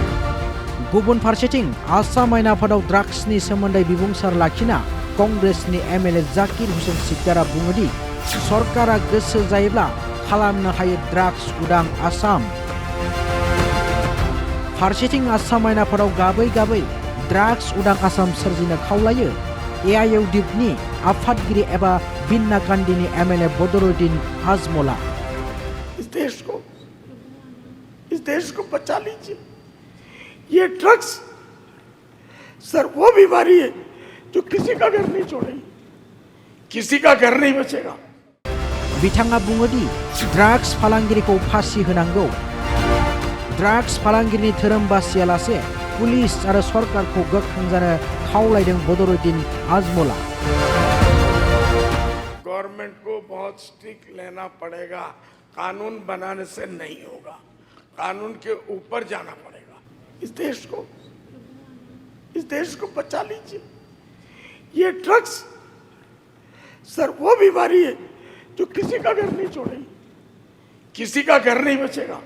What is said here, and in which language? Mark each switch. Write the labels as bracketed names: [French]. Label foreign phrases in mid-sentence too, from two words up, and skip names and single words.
[Bodo] गुबुन फारसेथिं आसाम आयेन आफादाव ड्राग्सनि सोमोन्दै बिबुंसार लाखिना कंग्रेसनि एमएलए जाकिर हुसेन सिकदारा बुङोदि सरकारा गोसो जायोब्ला खालामनो हायो ड्राग्स उदां आसाम। फारसेथिं आसाम आयेन आफादाव गाबै गाबै ड्राग्स उदां आसाम सोरजिनो खावलायो एआइइउडिएफनि आफादगिरि एबा बिन्ना कान्डिनि एमएलए बदरुद्दीन आजमला। [Hindi] इस देश को बचा लीजिए। ये ड्रग्स सर वो बीमारी है जो किसी का घर नहीं छोड़ेगी, किसी का घर नहीं बचेगा। [Bodo] बिथाङा बुङोदि ड्राग्स फालांगिरिखौ फासि होनांगौ। ड्राग्स फालांगिरिनि धोरोम बासियालासे पुलिस आरो सरकारखौ गोख्रों जानो खावलायदों बदरुद्दीन आजमला। [Hindi] गवर्नमेंट को बहुत स्ट्रिक्ट लेना पड़ेगा, कानून बनाने से नहीं होगा, कानून के ऊपर जाना पड़ेगा। इस देश को बचा लीजिए। ये ड्रग्स सर वो बीमारी है जो किसी का घर नहीं छोड़ेगी, किसी का घर नहीं बचेगा।